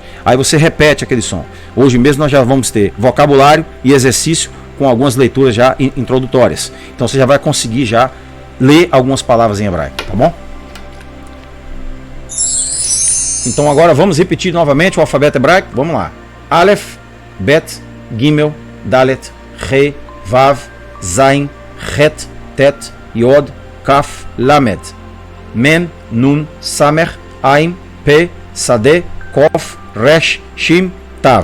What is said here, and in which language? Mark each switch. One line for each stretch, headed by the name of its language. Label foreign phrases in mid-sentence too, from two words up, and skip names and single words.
Portuguese: Aí você repete aquele som. Hoje mesmo nós já vamos ter vocabulário e exercício com algumas leituras já introdutórias. Então você já vai conseguir já ler algumas palavras em hebraico, tá bom? Então agora vamos repetir novamente o alfabeto hebraico. Vamos lá. Aleph, Bet, Gimel, Dalet, Re, Vav, Zain, Het, Tet, Yod, Kaf, Lamed, Mem, Nun, Samer, Ain, Pe, Sade, Kof, Resh, Shim, Tav.